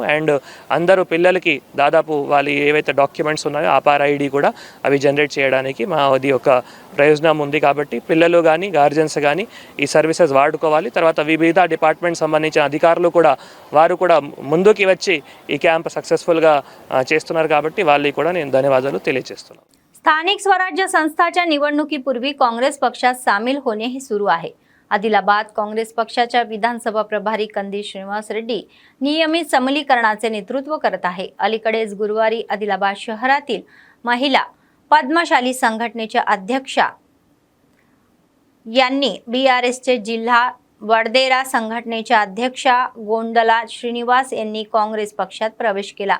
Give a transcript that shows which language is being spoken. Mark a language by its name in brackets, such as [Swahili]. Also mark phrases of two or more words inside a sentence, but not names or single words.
[Telugu] అండ్ అందరూ పిల్లలకి దాదాపు వాళ్ళు ఏవైతే డాక్యుమెంట్స్ ఉన్నాయో ఆపార్ ఐడి కూడా అవి జనరేట్ చేయడానికి మాది ఒక ప్రయోజనం ఉంది। కాబట్టి పిల్లలు కానీ, గార్జియన్స్ కానీ ఈ సర్వీసెస్ వాడుకోవాలి। తర్వాత వివిధ డిపార్ట్మెంట్ సంబంధించిన అధికారులు కూడా వారు కూడా ముందుకి వచ్చి ఈ క్యాంప్ సక్सेसफुलగా చేస్తున్నారు। కాబట్టి వాళ్ళకి కూడా నేను ధన్యవాదాలు తెలియజేస్తున్నాను। [Marathi] स्थानिक स्वराज्य संस्थाच्या निवडणुकीपूर्वी काँग्रेस पक्षात सामील होणेही सुरू आहे। आदिलाबाद काँग्रेस पक्षाच्या विधानसभा प्रभारी कंदी श्रीनिवास रेड्डी नियमित समलीकरणाचे नेतृत्व करत आहे। अलीकडेच गुरुवारी आदिलाबाद शहरातील महिला पद्मशाली संघटनेच्या अध्यक्षा यांनी BRSचे जिल्हा वडदेरा संघटनेच्या अध्यक्षा गोंडला श्रीनिवास यांनी काँग्रेस पक्षात प्रवेश केला।